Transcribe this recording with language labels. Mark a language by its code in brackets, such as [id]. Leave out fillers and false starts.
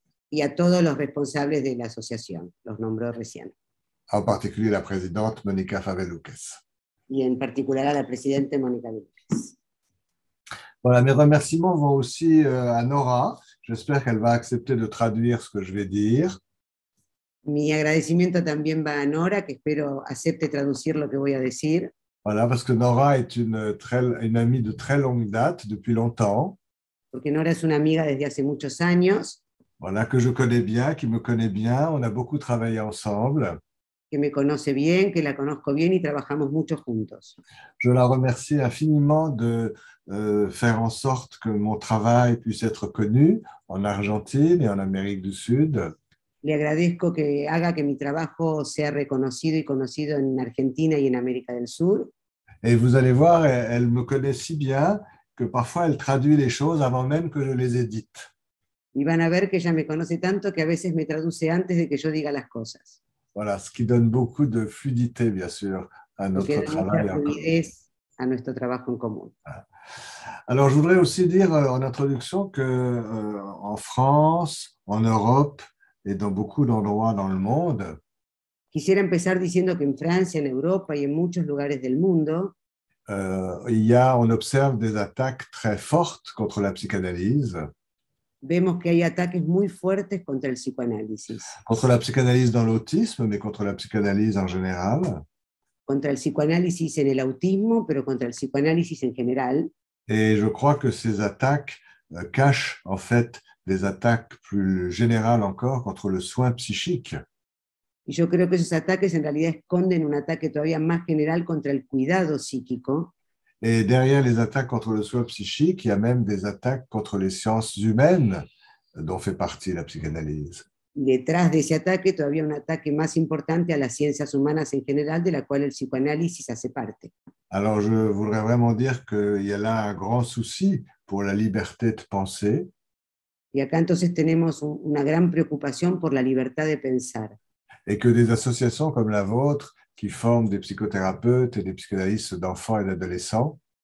[es] Y a todos los responsables de la asociación, los nombró recién. [fr] En particulier la présidente Monica Faveloukes. [es] Y en particular a la presidente Mónica López. [fr] Voilà, mes remerciements vont aussi à Nora. J'espère qu'elle va accepter de traduire ce que je vais dire. [es] Mi agradecimiento también va a Nora, que espero acepte traducir lo que voy a decir. [fr] Voilà, parce que Nora est une amie de très longue date, depuis longtemps. [es] Porque Nora es una amiga desde hace muchos años. [fr] Voilà, que je connais bien, qui me connaît bien. On a beaucoup travaillé ensemble. [es] Que me conoce bien, que la conozco bien y trabajamos mucho juntos. [fr] Je la remercie infiniment de faire en sorte que mon travail puisse être connu en Argentine et en Amérique du Sud. [es] Le agradezco que haga que mi trabajo sea reconocido y conocido en Argentina y en América del Sur. [fr] Et vous allez voir, elle me connaît si bien que parfois elle traduit les choses avant même que je les édite. [es] Y van a ver que ella me conoce tanto que a veces me traduce antes de que yo diga las cosas. [fr] Voilà, ce qui donne beaucoup de fluidité, bien sûr, à notre travail. [es] A nuestro trabajo en común. [fr] Alors, je voudrais aussi dire en introduction que en France, en Europe et dans beaucoup d'endroits dans le monde, [es] Quisiera empezar diciendo que en Francia, en Europa y en muchos lugares del mundo, [fr] on observe des attaques très fortes contre la psychanalyse. [es] Vemos que hay ataques muy fuertes contra el psicoanálisis. [fr] Contre la psychanalyse dans l'autisme, mais contre la psychanalyse en général. [es] Contra el psicoanálisis en el autismo, pero contra el psicoanálisis en general. [fr] Et je crois que ces attaques cachent en fait des attaques plus générales encore contre le soin psychique. [es] Y yo creo que esos ataques en realidad esconden un ataque todavía más general contra el cuidado psíquico. [fr] Et derrière les attaques contre le soin psychique, il y a même des attaques contre les sciences humaines dont fait partie la psychanalyse. [es] Detrás de ese ataque todavía un ataque más importante a las ciencias humanas en general, de la cual el psicoanálisis hace parte. [fr] Alors je voudrais vraiment dire qu'il y a là un grand souci pour la liberté de penser. [es] Y acá entonces tenemos una gran preocupación por la libertad de pensar. [fr] Et que des associations comme la vôtre, qui forment des psychothérapeutes et des psychanalystes d'enfants et d'adolescents,